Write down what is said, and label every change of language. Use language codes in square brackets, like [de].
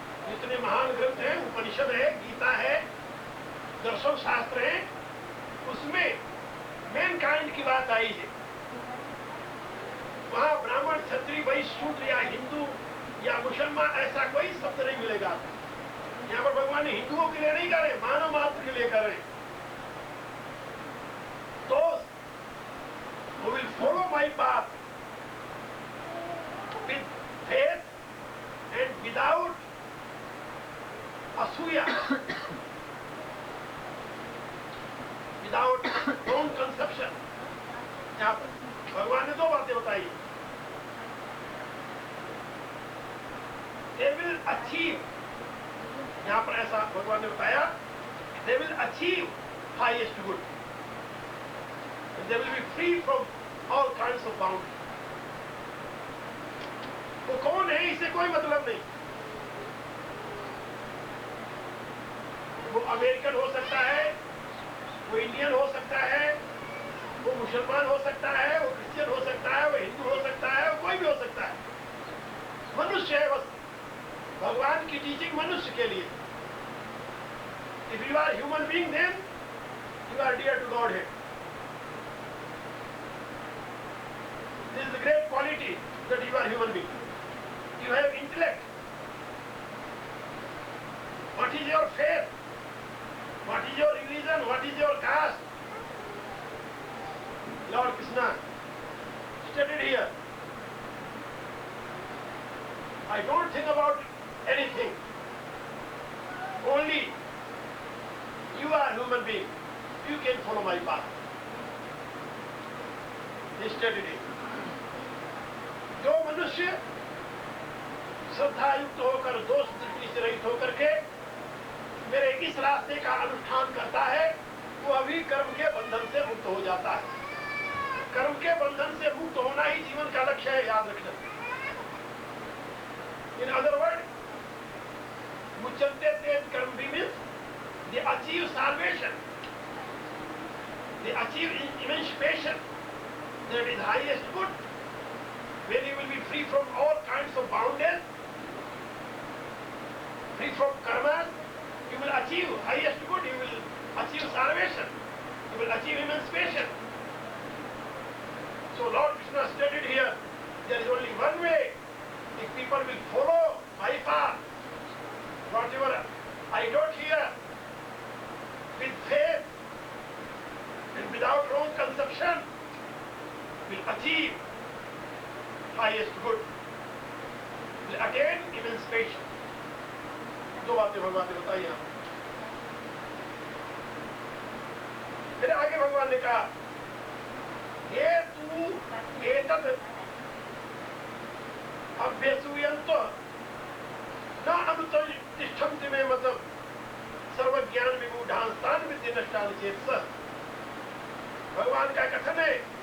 [hi] जितने महान ग्रंथ हैं, उपनिषद है, गीता है, दर्शन शास्त्र है, उसमें मैनकाइंड की बात आई है। वहां ब्राह्मण, क्षत्रिय, वैश्य, शूद्र या हिंदू या मुसलमान ऐसा कोई शब्द नहीं मिलेगा। यहाँ पर भगवान ने हिंदुओं के लिए नहीं कर रहे, मानव मात्र के लिए कर रहे। [en] Those who will follow my path with faith and without asuya, without wrong conception, [hi] यहाँ पर भगवान ने दो बातें बताई। [en] They will achieve, [hi] यहाँ पर ऐसा भगवान ने बताया, [en] they will achieve highest good. They will be free from all kinds of boundaries. [hi] वो कौन है इससे कोई मतलब नहीं। वो अमेरिकन हो सकता है, वो इंडियन हो सकता है, वो मुसलमान हो सकता है, वो क्रिश्चियन हो सकता है, वो हिंदू हो सकता है, वो कोई भी हो सकता है। मनुष्य है बस। भगवान की टीचिंग मनुष्य के लिए। [en] If you are human being, then you are dear to God. This is the great quality that you are human being. You have intellect. What is your faith? What is your religion? What is your caste? Lord Krishna stated here. I don't think about anything. Only you are human being. You can follow my path. He stated it. [hi] जो मनुष्य श्रद्धा युक्त होकर, दोष दृष्टि से रहित होकर के मेरे इस रास्ते का अनुष्ठान करता है, वो अभी कर्म के बंधन से मुक्त हो जाता है। कर्म के बंधन से मुक्त होना ही जीवन का लक्ष्य है, याद रखना। [en] in other word, [sa] मुच्यन्ते तेन कर्मभिः [en] means they achieve salvation, they achieve emancipation, that is highest good. When you will be free from all kinds of boundaries, free from karmas, you will achieve highest good, you will achieve salvation, you will achieve emancipation. So Lord Krishna stated here, there is only one way. If people will follow my path, whatever I taught here, with faith and without wrong conception, will achieve highest good, will attain emancipation. [hi] दो बातें भगवान ने बताई यहाँ। फिर आगे भगवान ने कहा, [sa] ये तू एतद् अभ्यसूयन्त न अनुतिष्ठन्ति मे मतलब सर्वज्ञान विमूढ़ांस्तान विद्य नष्टान चेत सः। [hi] भगवान का कथन है।